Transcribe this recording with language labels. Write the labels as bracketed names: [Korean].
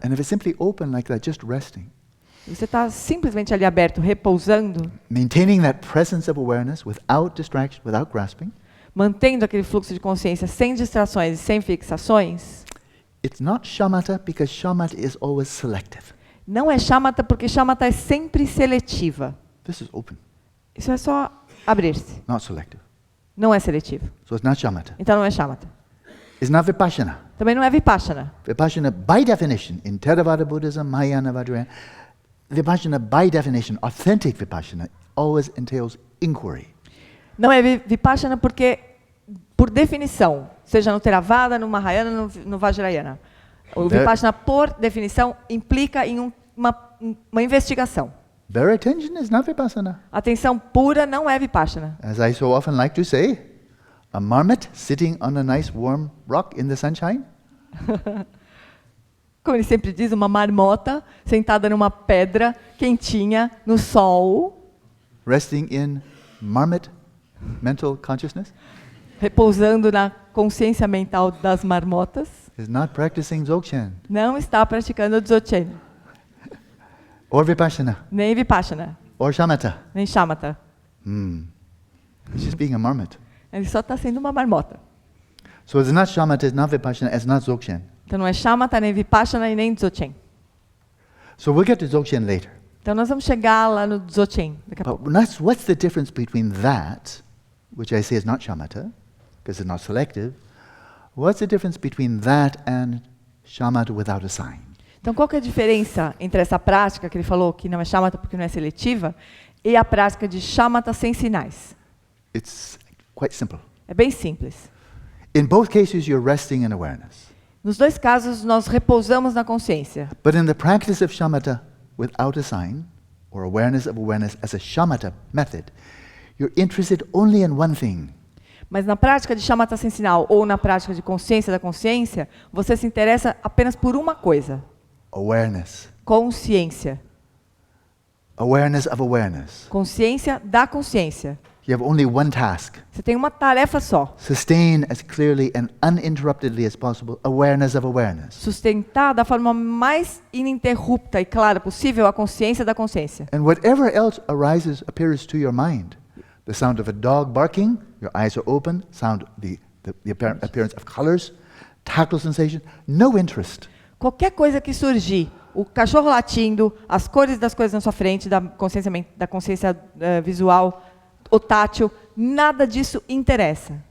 [English] And if it's simply open like that, just resting, [Portuguese] Você está simplesmente ali aberto, repousando, [English] maintaining that presence of awareness without distraction, without grasping, [Portuguese] mantendo aquele fluxo de consciência sem distrações e sem fixações. [English] it's not shamatha because shamatha is always selective. [Portuguese] Não é shamatha, porque shamatha é sempre seletiva. [English] This is open, [Portuguese] Isso é só abrir-se. [English] not selective. [Portuguese] Não é seletivo. [English] So it's not shamatha. [Portuguese] Então não é shamatha. [English] It's not vipassana. [Portuguese] Também não é vipassana. [English] Vipassana, by definition, in Theravada Buddhism, Mahayana, Vajrayana, vipassana, by definition, authentic vipassana, always entails inquiry. [Portuguese] Não é vipassana porque, por definição, seja no Theravada, no Mahayana, no Vajrayana, o vipassana, por definição, implica em uma investigação. [English] Bare attention is not vipassana. [Portuguese] Atenção pura não é vipassana. [English] As I so often like to say, a marmot sitting on a nice warm rock in the sunshine [Portuguese] Como ele sempre diz, uma marmota sentada numa pedra quentinha no sol, [English] resting in marmot mental consciousness, [Portuguese] repousando na consciência mental das marmotas, [English] is not practicing Dzogchen [Portuguese] não está praticando Dzogchen, [English] or Vipassana [Portuguese] nem Vipassana, [English] or Shamatha. [Portuguese] nem Shamatha. [English] It's just being a marmot. [Portuguese] Ele só está sendo uma marmota. [English] So it's not Shamatha, it's not Vipassana, it's not Dzogchen. [Portuguese] Então não é Shamatha, nem Vipassana e nem Dzogchen. [English] So we'll get to Dzogchen later. [Portuguese] Então nós vamos chegar lá no Dzogchen daqui a pouco. [English] But what's the difference between that, which I say is not Shamatha, because it's not selective, what's the difference between that and Shamatha without a sign? [Portuguese] Então qual que é a diferença entre essa prática que ele falou que não é Shamatha porque não é seletiva e a prática de Shamatha sem sinais? [English] It's quite simple. [Portuguese] É bem simples. [English] In both cases, you're resting in awareness. [Portuguese] Nos dois casos, nós repousamos na consciência. [English] But in the practice of shamatha without a sign, or awareness of awareness as a shamatha method, you're interested only in one thing. [Portuguese] Mas na prática de Shamatha sem sinal ou na prática de consciência da consciência, você se interessa apenas por uma coisa. [English] Awareness. [Portuguese] Consciência. [English] Awareness of awareness. [Portuguese] Consciência da consciência. [English] You have only one task. [Portuguese] Você tem uma tarefa só. [English] Sustain as clearly and uninterruptedly as possible awareness of awareness. [Portuguese] Sustentar da forma mais ininterrupta e clara possível a consciência da consciência. [English] And whatever else appears to your mind. The sound of a dog barking, your eyes are open, the appearance of colors, tactile sensation, no interest. [Portuguese] Qualquer coisa que surgir, o cachorro latindo, as cores das coisas na sua frente, da consciência visual, o tátil, nada disso interessa.